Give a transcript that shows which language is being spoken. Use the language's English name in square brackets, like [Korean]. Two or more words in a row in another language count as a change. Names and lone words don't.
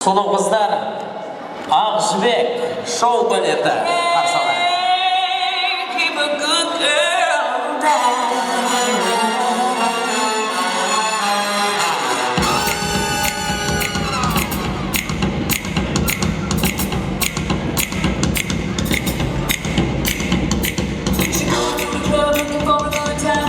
[Kazakh] Сұлу қыздар, ақ жібек шоу балеті қарсы алады. [English] Keep a good girl down. She going to the club looking for a good time.